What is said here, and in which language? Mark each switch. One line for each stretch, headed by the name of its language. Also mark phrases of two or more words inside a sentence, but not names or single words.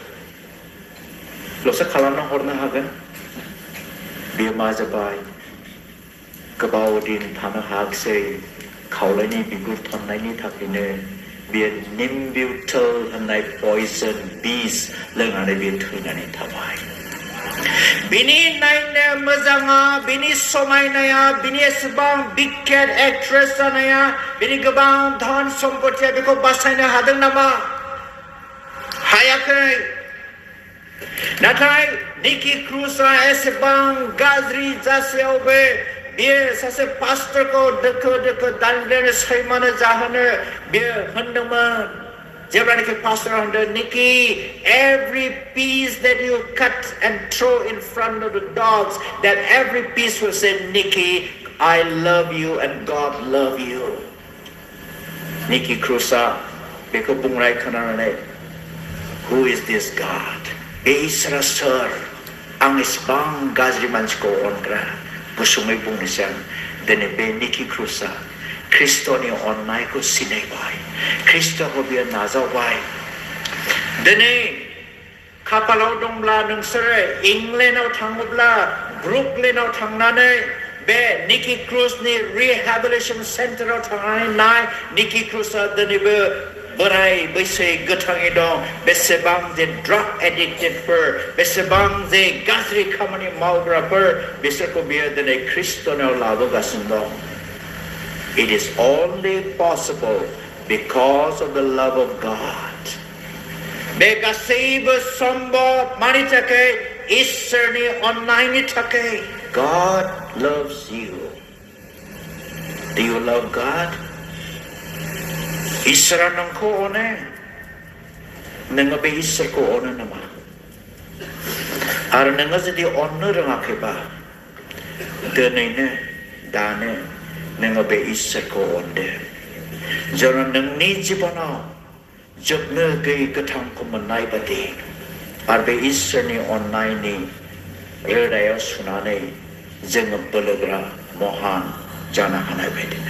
Bodo: ल'सो खालामना हरनो हागोन बेयो मा जाबाय गोबाव दिन थानो हायाखिसै खावलायनि बिगुर थननायनि थाखायनो बेयो निम्बिउटल होननाय पयजन बिस लोंनानै बेयो थैनानै थाबाय बिनि नायनो मोजाङा बिनि समायनाया बिनि एसेबां बिख्यात एक्ट्रेस जानाया बिनि गोबां धन सम्पथिया बेखौ बासायनो हादों नामा हायाखै नाथाय निकि क्रुजआ एसेबां गाज्रि जासेयावबो बियो सासे पास्टरखौ दोखो दोखो दानग्लायनो सैमानो जाहोनो बियो होनदोंमोन जेब्लानाखि पास्टरा होनदों निकि
English: every piece that you cut and throw in front of the dogs that every piece will say Nikki I love you and God love you Nikki Cruz'a
Bodo: बेखौ बुंनाय खोनानानै
English: who is this
Bodo: God बे इसोरा सोर आं इसेबां गाज्रि मानसिखौ अनग्रा गुसुङै बुंनोसै आं दिनै बे निकि क्रुजआ ख्रिस्ट'नि अननायखौ सिनायबाय ख्रिस्ट'खौ बियो नाजावबाय दिनै खाफालाव दंब्ला नोंसोरो इंलेन्डआव थाङोब्ला ब्रुकलिनआव थांनानै बे निकि क्रुजनि रिहेबिलिटेसन सेन्टाराव थांनानै नाय निकि क्रुजआ दिनैबो बोराय बैसो गोथाङै दं बेसेबां जे ड्राग एडिक्टेडफोर बेसेबां जे गाज्रि खामानि मावग्राफोर बिसोरखौ बियो दिनै ख्रिस्ट'नाव लाबोगासिनो दं
English: It is only possible because of the love of God.
Bodo: बे गासैबो सम्भव मानि थाखाय इसोरनि अननायनि थाखाय
English: God loves you. Do you love God?
Bodo: इसोरा नोंखौ अनो नोङो बे इसोरखौ अनो नामा आरो नोङो जुदि अननो रोङाखैबा दिनैनो दानो नोङो बे इसोरखौ अनदो जेन नोंनि जिबनाव जोबनो गैयै गोथांखौ मोननाय बादि आरो बे इसोरनि अननायनि रोदायाव सुनानै जोङो बोलोग्रा महान जानो हानाय बायदिनो